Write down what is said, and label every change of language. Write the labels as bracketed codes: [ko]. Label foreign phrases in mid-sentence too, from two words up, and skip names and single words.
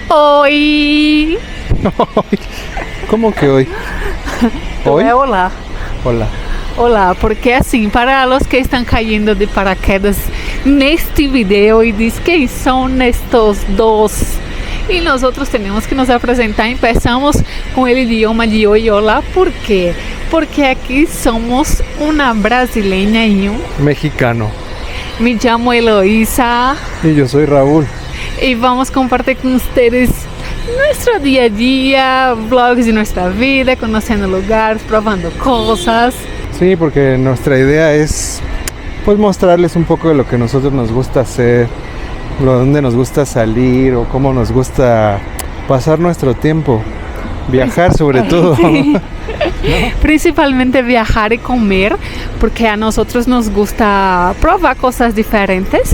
[es] Hoy. ¿Cómo que hoy? ¿Hoy? Hola. Hola. [pt] Olá, porque assim, para os que estão caindo de paraquedas neste video e diz quem são estes dois. E nós outros temos que nos apresentar. Começamos com o idioma de oi, olá. Por quê? Porque aqui somos uma brasileira e um Mexicano. Me chamo Eloísa. [es] Y yo soy Raúl. [pt] E vamos compartilhar com vocês nosso dia a dia, vlogs de nossa vida, conhecendo lugares, provando coisas. [es] Sí, porque nuestra idea es pues mostrarles un poco de lo que nosotros nos gusta hacer, dónde nos gusta salir o cómo nos gusta pasar nuestro tiempo, viajar sobre todo. Sí. ¿No? Principalmente viajar y comer, porque a nosotros nos gusta probar cosas diferentes.